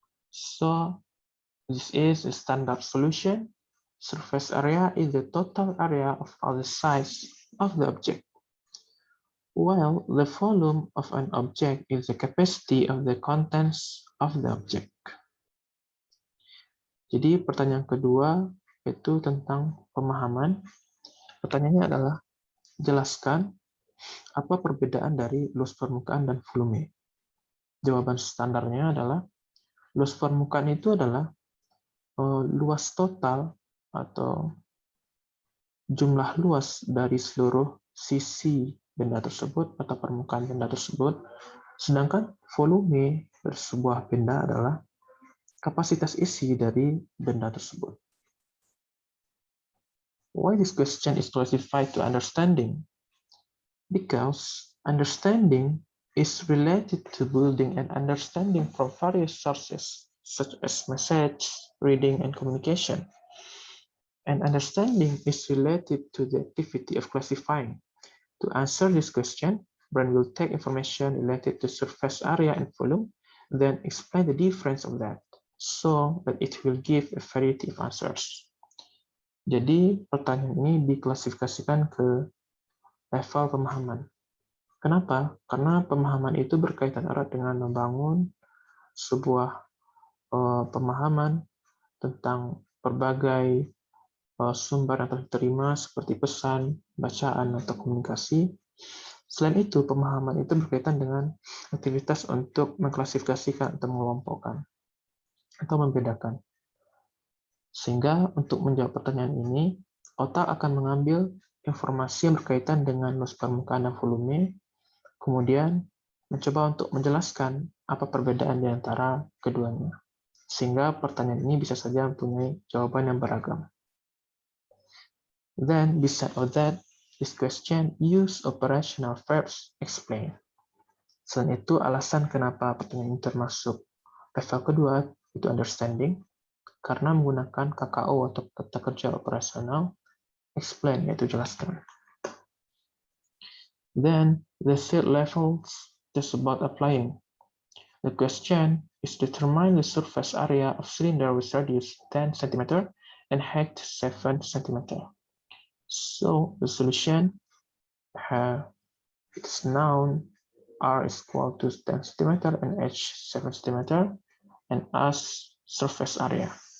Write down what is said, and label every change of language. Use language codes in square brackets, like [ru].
[en] So this is a standard solution. Surface area is the total area of all the size of the object, while the volume of an object is the capacity of the contents of the object. [id] Jadi pertanyaan kedua itu tentang pemahaman. Pertanyaannya adalah, jelaskan apa perbedaan dari luas permukaan dan volume. Jawaban standarnya adalah, luas permukaan itu adalah luas total atau jumlah luas dari seluruh sisi benda tersebut atau permukaan benda tersebut, sedangkan volume dari sebuah benda adalah kapasitas isi dari benda tersebut. [en] Why this question is classified to understanding? Because understanding is related to building and understanding from various sources, such as message, reading, and communication. And understanding is related to the activity of classifying. To answer this question, Brand will take information related to surface area and volume, then explain the difference of that, so that it will give a variety of answers. [id] Jadi pertanyaan ini diklasifikasikan ke level pemahaman. Kenapa? Karena pemahaman itu berkaitan erat dengan membangun sebuah pemahaman tentang berbagai sumber yang telah diterima seperti pesan, bacaan, atau komunikasi. Selain itu, pemahaman itu berkaitan dengan aktivitas untuk mengklasifikasikan atau mengelompokkan atau membedakan. Sehingga untuk menjawab pertanyaan ini, otak akan mengambil informasi yang berkaitan dengan luas permukaan dan volume, kemudian mencoba untuk menjelaskan apa perbedaan di antara keduanya. Sehingga pertanyaan ini bisa saja mempunyai jawaban yang beragam. [en] Then, besides all that, this question use operational verbs explain. [id] Selain itu, alasan kenapa pertanyaan ini termasuk level kedua, itu understanding, karena menggunakan KKO atau kata kerja operasional, explain, yaitu jelaskan. [en] Then, the third level is about applying. The question is determine the surface area of cylinder with radius 10 cm and height 7 cm. So the solution its known R is equal to 10 cm and H 7 cm and as surface area.